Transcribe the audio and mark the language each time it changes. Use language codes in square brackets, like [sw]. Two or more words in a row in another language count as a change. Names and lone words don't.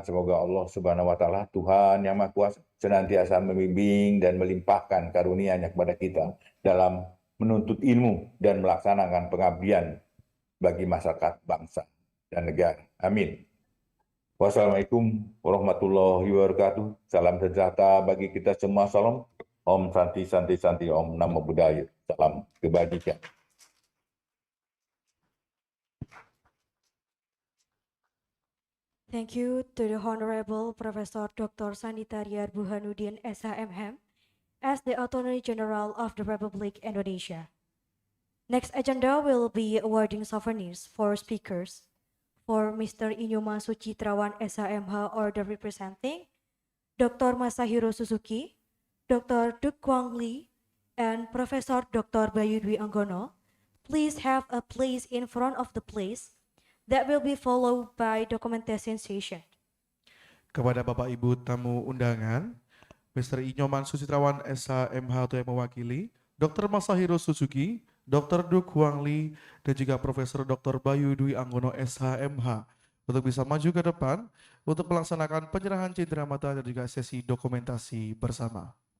[id] Semoga [ar] الله سبحانه وتعالى, [id] Tuhan yang Maha Kuasa, senantiasa membimbing dan melimpahkan karunia-Nya kepada kita dalam menuntut ilmu dan melaksanakan pengabdian bagi masyarakat, bangsa, dan negara. Amin. [ar] والسلام عليكم ورحمة الله وبركاته. [id] Salam sejahtera bagi kita semua. Salam. [sa] ॐ शान्ति शान्ति शान्ति ॐ [pi] Namo Buddhaya. [id] Salam kebajikan. [en] Thank you to the Honorable Professor Dr. Sanitariar Burhanuddin SHMM as the Attorney General of the Republic Indonesia. Next agenda will be awarding souvenirs for speakers. For Mr. Inyoma Sucitrawan SHMH order representing Dr. Masahiro Suzuki, Dr. Duk Kwang Lee, and Professor Dr. Bayu Dwi Anggono, please have a place in front of the place that will be followed by documentation session. [id] Kepada Bapak Ibu tamu undangan, Mr. Inyoman Sucitrawan SHMH yang mewakili, Dr. Masahiro Suzuki, Dr. Duk Kwang Lee, dan juga Profesor Dr. Bayu Dwi Anggono SHMH untuk bisa maju ke depan untuk melaksanakan penyerahan cindera mata dan juga sesi dokumentasi bersama.